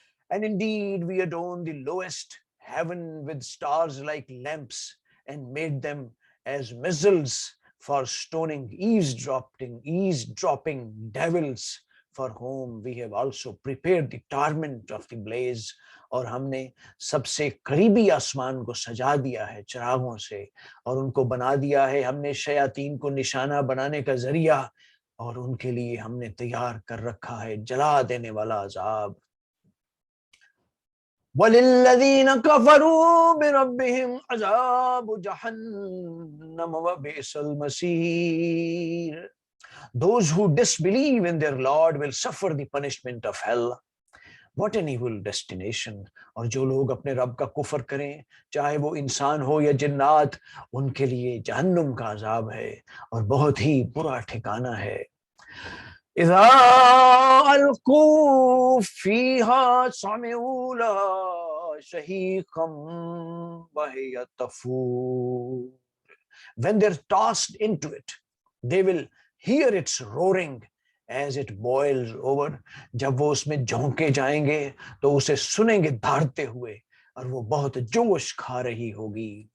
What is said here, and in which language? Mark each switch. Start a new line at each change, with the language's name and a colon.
English: And indeed we adorned the lowest heaven with stars like lamps and made them as missiles for stoning eavesdropping devils, for whom we have also prepared the torment of the blaze.
Urdu: اور ہم نے سب سے قریبی آسمان کو سجا دیا ہے چراغوں سے، اور ان کو بنا دیا ہے ہم نے شیاطین کو نشانہ بنانے کا ذریعہ، اور ان کے لیے ہم نے تیار کر رکھا ہے جلا دینے والا عذاب.
Arabic: وَلِلَّذِينَ كَفَرُوا بِرَبِّهِمْ عَذَابُ جَهَنَّمَ وَبِئْسَ الْمَصِيرُ.
English: Those who disbelieve in their Lord will suffer the punishment of hell. What an evil destination.
Urdu: اور جو لوگ اپنے رب کا کفر کریں، چاہے وہ انسان ہو یا جنات، ان کے لیے جہنم کا عذاب ہے اور بہت ہی برا ٹھکانہ ہے.
Arabic: اذا القوا فيها سمعوا لها شهيقا وهي تفور.
English: When they're tossed into it, they will hear its roaring as it boils over.
Urdu: جب وہ اس میں جھونکے جائیں گے تو اسے سنیں گے دھاڑتے ہوئے، اور وہ بہت جوش کھا رہی ہوگی.